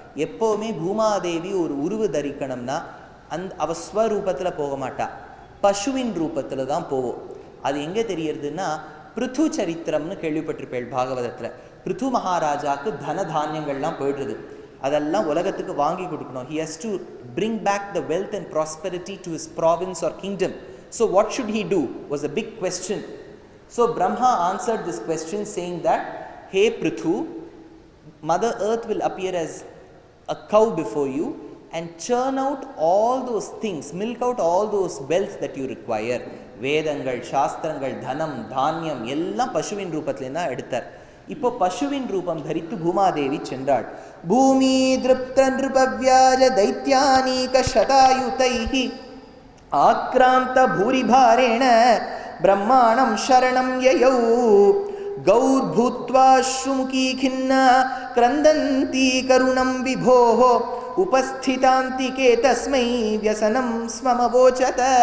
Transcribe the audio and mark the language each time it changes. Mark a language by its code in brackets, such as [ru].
[ta] எப்போவுமே பூமாதேவி ஒரு உருவு தரிக்கணும்னா அவ ஸ்வரூபத்தில் போக மாட்டா, பசுவின் ரூபத்தில் தான் போவோம். அது எங்கே தெரியறதுன்னா, பிருத்து சரித்திரம்னு கேள்விப்பட்டிருப்பேள் பாகவதத்தில். பிருத்து மகாராஜாவுக்கு தன தானியங்கள்லாம் போயிடுறது. அதெல்லாம் உலகத்துக்கு வாங்கி கொடுக்கணும். [en] He has to bring back the wealth and prosperity to his province or kingdom. So what should he do was a big question. So Brahma answered this question saying that, hey Prithu, Mother Earth will appear as a cow before you and churn out all those things, milk out all those wealth that you require. [ta] வேதங்கள், சாஸ்திரங்கள், தனம், தானியம் எல்லாம் பசுவின் ரூபத்திலேருந்து தான் எடுத்தார். இப்போ பசுவின் ரூபம் தரித்து பூமாதேவி சென்றாள். [sa] பூமி திருப்த நிருபவ்யாஜ தைத்யானீக சதாயுதைஹி ஆக்ராந்த பூரிபாரேண பிரம்மாணம் சரணம் யயௌ கௌர்பூத்வா ஸ்ருமுகி கின்னா கிரந்தந்தி கருணம் விபோஹ உபஸ்திதாந்திகே தஸ்மை வியசனம் ஸ்மமவோச்சத.